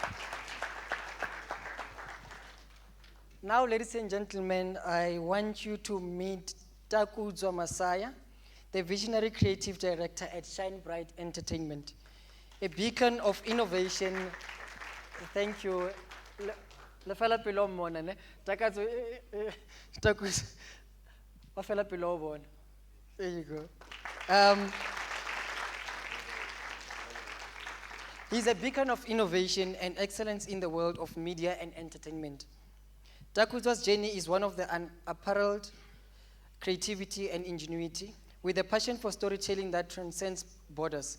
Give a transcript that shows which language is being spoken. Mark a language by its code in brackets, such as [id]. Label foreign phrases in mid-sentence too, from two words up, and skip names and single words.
[en] Now, ladies and gentlemen, I want you to meet Takudzwa Masaya, the visionary creative director at Shine Bright Entertainment, a beacon of innovation. Thank you. [st] Le fela pelo mona ne. Takadzwa Takudzwa. Wa fela pelo bona. [en] There you go. He's a beacon of innovation and excellence in the world of media and entertainment. Takudzwa's journey is one of the unapparelled creativity and ingenuity, with a passion for storytelling that transcends borders.